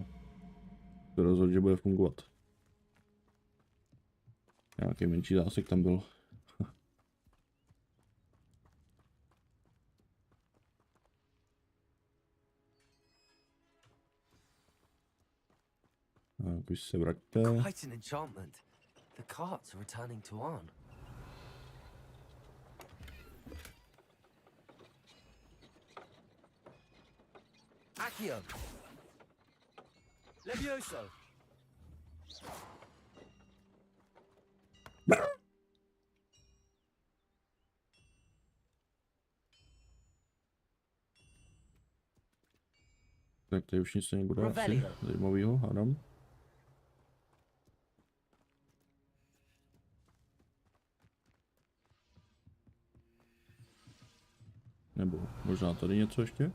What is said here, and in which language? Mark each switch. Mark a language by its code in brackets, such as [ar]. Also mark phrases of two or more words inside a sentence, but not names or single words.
[cs] To rozhodl, že bude fungovat. Nějaký menší zásek tam byl. Tak už se vraťte. [en] Quite an enchantment. The carts are returning to Arn. Accio. Levioso. [cs] Tak tady už nic nebude asi Revelio. zajímavýho, hádám. Nebo možná tady něco ještě?